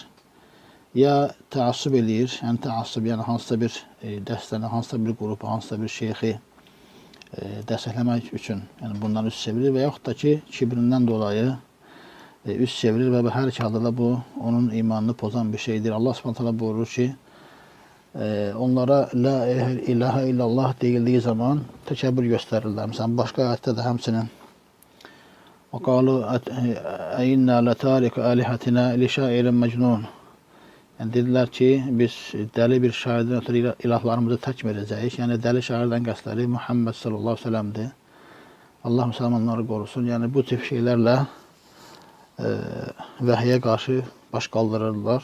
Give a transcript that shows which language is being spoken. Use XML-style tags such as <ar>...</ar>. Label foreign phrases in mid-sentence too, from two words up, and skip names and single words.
<az>Ya təassüb eləyir, yəni təassüb, yəni hansısa bir dəstəni, hansısa bir qrupu, hansısa bir şeyxi dəstəkləmək üçün, yəni bundan üst çevirir və yaxud da ki, kibrindən dolayı üst çevirir və hər iki halda da bu, onun imanını pozan bir şeydir. Allah Subhanahu buyurur ki, onlara</az> <ar>لا إله إلا الله</ar> <az>deyildiyi zaman təkəbbür göstərirlər. Məsələn, başqa ayətdə də həmçinin</az> <ar>وَقَالُوا اَيِنَّا لَتَارِكَ آلِهَتِنَا لِشَائِرٍ مَجْنُونَ.</ar> <az>Yəni, dedilər ki, biz dəli bir şairdən ötürü ilahlarımızı tək verəcəyik. Yəni, dəli şairdən qəsdləri Muhammed</az> <ar>صلى الله عليه وسلم.</ar> <az>Allah müsəlmanları qorusun. Yəni, bu tip şeylərlə vəhiyə qarşı baş qaldırırlar.</az>